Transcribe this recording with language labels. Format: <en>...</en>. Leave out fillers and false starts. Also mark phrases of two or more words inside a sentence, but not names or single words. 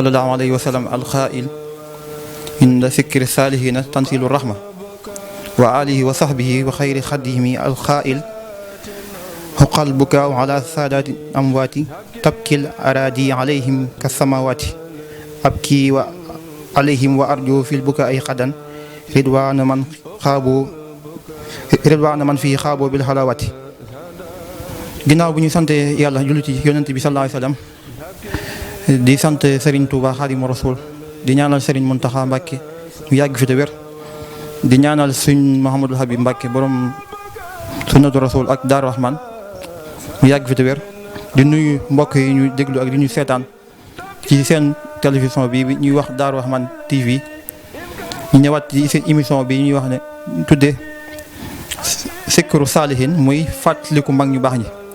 <ar>الله عليه وسلم القائل إن ذكر الصالحين تنزيل الرحمة وآله وصحبه وخير خديم القائل حق البكاء على سادات الأموات تبكي الأراضي عليهم كالسماوات أبكي عليهم وأرجو في البكاء غدا رضوان من فيه خابوا بالحلاوات.</ar> <wo>ginnaaw bu ñu sant yàlla julli ci yonent bi</wo> <ar>صلى الله عليه وسلم</ar> <wo>di sant Serigne Touba Xaadimu Rasuul di ñaanal Serigne Mountakha Mbacké mu yàgg fi te wér di ñaanal suñ Mouhamadul Habib Mbacké borom Sunnatu Rasuul ak Daaru Rahman mu yàgg fi te wér di nuyu mbokk yi ñu déglu ak di ñu seetaan ci seen télévision bi ñuy wax Daaru Rahman TV ñu ñëwaat ci seen émission bi ñuy wax ne tuddee Zikru Saalihiin muy fàttaliku mag ñu baax ñi.</wo>